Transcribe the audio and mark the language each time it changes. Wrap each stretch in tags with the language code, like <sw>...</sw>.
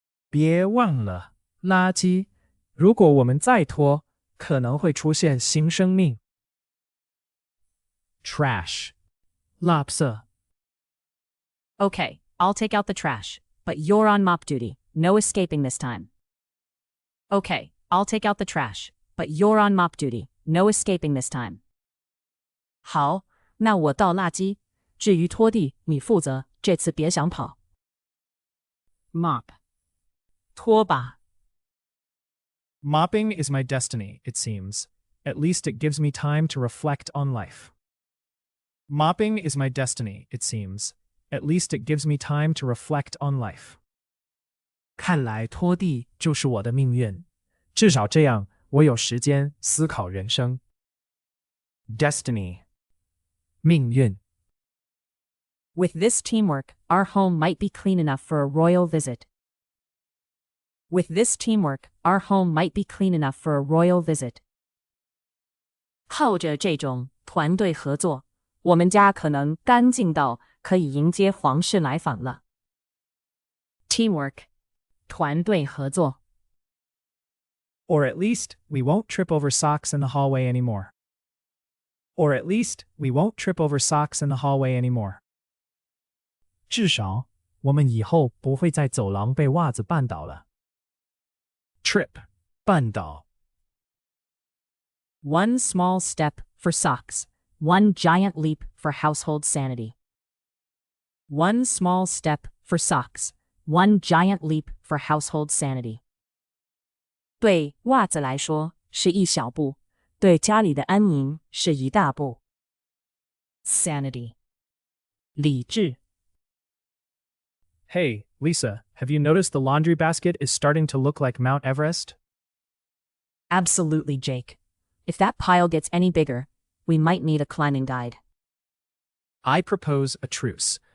<zh>别忘了垃圾。如果我们再拖，可能会出现新生命。</zh> <en>Trash. 垃圾。 Okay, I'll take out the trash, but you're on mop duty. No escaping this time. Okay, I'll take out the trash, but you're on mop duty. No escaping this time.</en> <zh>好，那我倒垃圾。至于拖地，你负责，这次别想跑。</zh> <en>Mop. 拖把。 Mopping is my destiny, it seems. At least it gives me time to reflect on life. Mopping is my destiny, it seems. At least it gives me time to reflect on life.</en> <zh>看来拖地就是我的命运。至少这样，我有时间思考人生。</zh> <en>Destiny. 命运。 With this teamwork, our home might be clean enough for a royal visit. With this teamwork, our home might be clean enough for a royal visit.</en> <zh>靠着这种团队合作，我们家可能干净到可以迎接皇室来访了。</zh> <en>Teamwork. 团队合作。 Or at least, we won't trip over socks in the hallway anymore. Or at least, we won't trip over socks in the hallway anymore.</en> <zh>至少，我们以后不会在走廊被袜子绊倒了。</zh> <en>Trip. 绊倒。 One small step for socks, one giant leap for household sanity. One small step for socks, one giant leap for household sanity.</en> <zh>对袜子来说是一小步，对家里的安宁是一大步。</zh> <en>Sanity. 理智。 Hey, Lisa, have you noticed the laundry basket is starting to look like Mount Everest? Absolutely, Jake. If that pile gets any bigger, we might need a climbing guide. I propose a truce.</en>